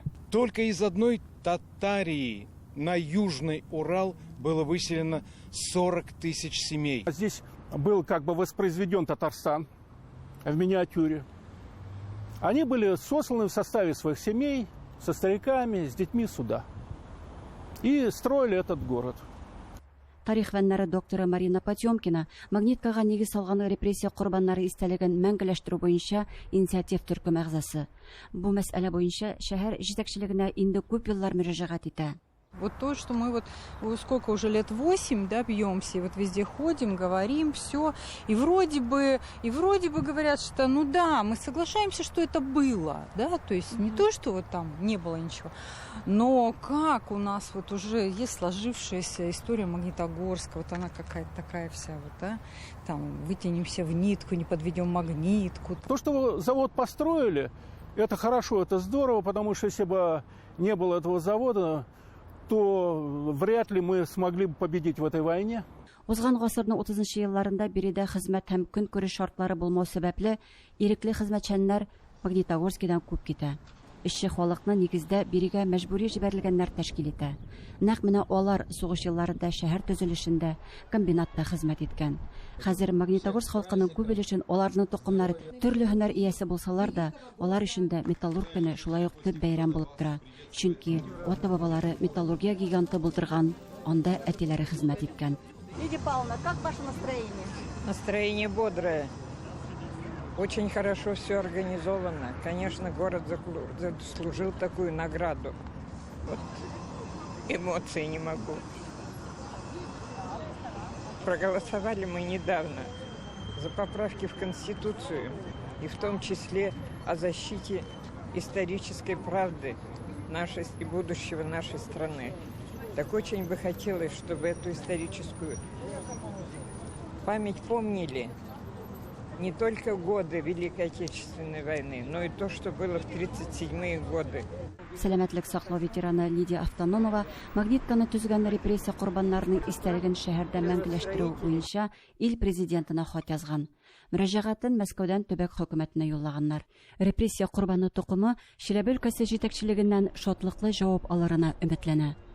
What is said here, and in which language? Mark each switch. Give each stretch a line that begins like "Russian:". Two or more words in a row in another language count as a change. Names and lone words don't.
Russian: Только из одной Татарии на Южный Урал было выселено 40 тысяч семей. Здесь был как бы воспроизведен Татарстан в миниатюре. Они были сосланы в составе своих семей, со стариками, с детьми сюда. И строили этот город.
Tatar: Тарих фәннәре докторы Марина Потемкина Магниткага нигез салган репрессия корбаннары истәлеген мәңгеләштерү буенча инициатив төркем әгъзасы. Бу мәсьәлә буенча шәһәр җитәкчелегенә инде күп еллар мөрәҗәгать итә.
Russian: Вот то, что мы вот сколько уже лет 8, да, бьемся, и вот везде ходим, говорим, все, и вроде бы говорят, что ну да, мы соглашаемся, что это было, да, то есть не то, что вот там не было ничего, но как у нас вот уже есть сложившаяся история Магнитогорска, вот она какая-то такая вся вот, да, там вытянемся в нитку, не подведем магнитку. То, что завод построили, это хорошо, это здорово, потому что если бы не было этого завода, то вряд ли мы смогли бы победить в этой войне.
Tatar: Узган гасырның 30-нчы елларында биредә хезмәт һәм көн күреш шартлары булмау сәбәпле ирекле хезмәтчәннәр Магнитогорскидан күп китә. Эшче халыкны нигездә бирегә мәҗбүри җибәрелгәннәр тәшкил итә. Нәкъ менә алар сугыш елларында шәһәр төзелешендә, комбинатта хезмәт иткән. Хәзер Магнитогорск халкының күп өлешен аларның тукымнары төрле һөнәр иясе булсалар да, алар өчен дә металлург көне шулай ук төп бәйрәм булып тора. Чөнки ата-бабалары металлургия гиганты булдырган, анда әтиләре хезмәт иткән.
Russian: Лидия Павловна, как ваше настроение? Настроение бодрое. Очень хорошо все организовано. Конечно, город заслужил такую награду. Вот эмоций не могу. Проголосовали мы недавно за поправки в Конституцию, и в том числе о защите исторической правды нашей и будущего нашей страны. Так очень бы хотелось, чтобы эту историческую память помнили не только годы Великой Отечественной войны, но и то, что было в 1937-е годы.
Tatar: Сәламәтлек саклау ветераны Лидия Автономова магнитканы төзгән репрессия корбаннарының истәлеген шәһәрдә мәңгеләштерү буенча ил президентына хат язган. Мөрәҗәгатен Мәскәүдән төбәк хөкүмәтенә юллаганнар. Репрессия корбаны тукымы Чиләбе өлкәсе җитәкчелегеннән шатлыклы җавап алырына өметләнә.